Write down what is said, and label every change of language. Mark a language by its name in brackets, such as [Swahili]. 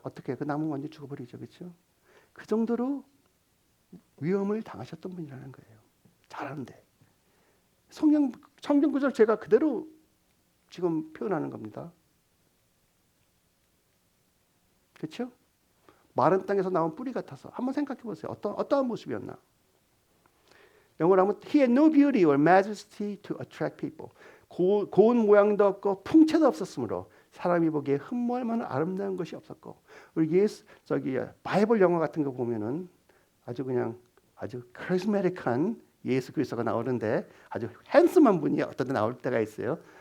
[Korean] 어떻게 그 나무 완전 죽어버리죠. 그렇죠? 그 정도로 위험을 당하셨던 분이라는 거예요. 잘하는데. 성경 구절 제가 그대로 지금 표현하는 겁니다. 그렇죠? 마른 땅에서 나온 뿌리 같아서 한번 생각해 보세요. 어떠한 모습이었나? 영어로 하면 [English] He had no beauty or majesty to attract people. [Korean] 고운 모양도 없고 풍채도 없었으므로 사람이 보기에 흠모할 만한 아름다운 것이 없었고 우리 바이블 영화 같은 거 보면은 아주 카리스마틱한 예수 그리스도가 나오는데 아주 핸섬한 분이 어떤 때 나올 때가 있어요.